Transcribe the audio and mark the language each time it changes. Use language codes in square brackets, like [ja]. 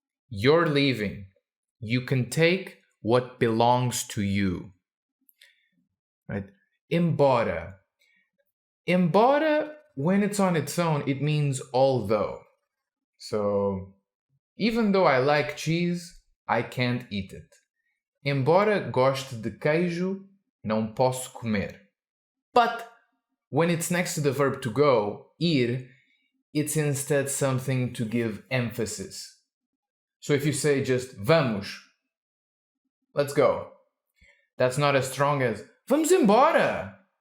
[en] You're leaving. You can take what belongs to you. Right? Embora. Embora, when it's on its own, it means although. So, even though I like cheese, I can't eat it. [pt] Embora goste de queijo, não posso comer. [en] But when it's next to the verb to go, ir, it's instead something to give emphasis. So if you say just vamos, let's go, that's not as strong as [pt] vamos embora.